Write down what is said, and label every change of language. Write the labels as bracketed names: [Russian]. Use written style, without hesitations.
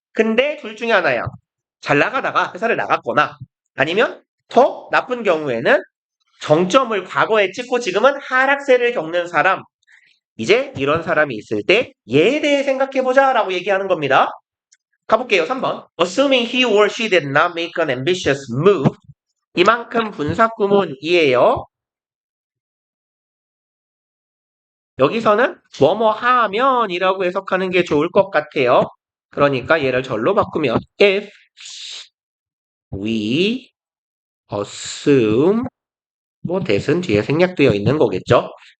[Korean] 근데 둘 중에 하나야. 잘 나가다가 회사를 나갔거나 아니면 더 나쁜 경우에는 정점을 과거에 찍고 지금은 하락세를 겪는 사람. 이제 이런 사람이 있을 때 얘에 대해 생각해보자 라고 얘기하는 겁니다. 가볼게요. 3번. [English] Assuming he or she did not make an ambitious move. [Korean] 이만큼 분사구문이에요. 여기서는 뭐뭐 하면 이라고 해석하는 게 좋을 것 같아요. 그러니까 얘를 절로 바꾸면 if we assume 뭐 that은 뒤에 생략되어 있는 거겠죠.